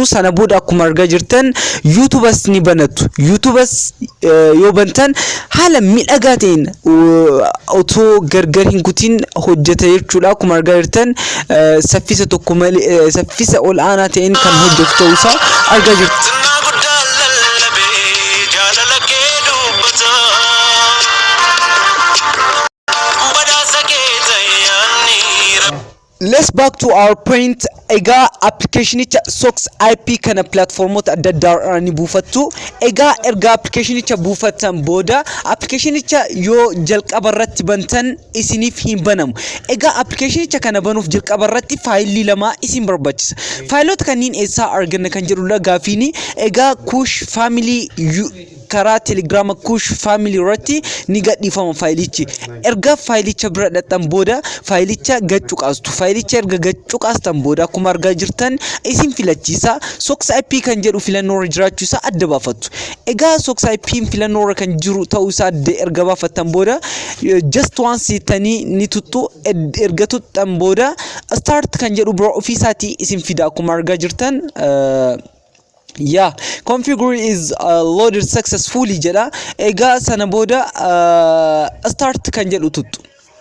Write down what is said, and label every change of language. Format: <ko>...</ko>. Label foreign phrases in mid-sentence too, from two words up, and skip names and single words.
<om>Sana booda akkuma argaa jirtan YouTubers ni banattu. YouTubers yoo bantan haala miidhagaa ta'een otoo gargar hin kutin hojjeta jechuudha. Akkuma argaa jirtan saffisa tokko malee saffisa olaanaa ta'een kan hojjetu ta'uu isaa argaa jirtu.</om> <en>Let's back to our point.</en> <om>Ega application icha Sox IP kana platformota adda addaa ni buufattu. Ega erga application icha buufatan booda application icha yoo jalqaba irratti bantan isiniif hin banamu. Ega application icha kana banuuf jalqaba irratti faayilii lama isin barbaachisa. Faayilota kanneen eessaa arganna kan jedhudha gaafiini. Ega Kush family karaa Telegram Kush family irratti ni gadhiifama faayilichi. Erga faayilicha bira dhaqxan booda faayilicha gacuqaastu. Faayilicha erga gacuqaastan booda akkuma argaa jirtan isin filachiisa. Sox IP kan jedhu filannoo jiraachuu isaa adda baafattu. Egaa Sox IP filannoo kan jiru ta'uu isaa erga baafattan booda</om> <en>just once</en> <om>tanii ni tuttu. Erga tuttan booda start kan jedhu bira ofiisaatii isin fida akkuma argaa jirtan.</om> <en>Yeah, configure is loaded successfully jedha.</en> <om>Egaa sana booda start kan jedhu tuttu.</om>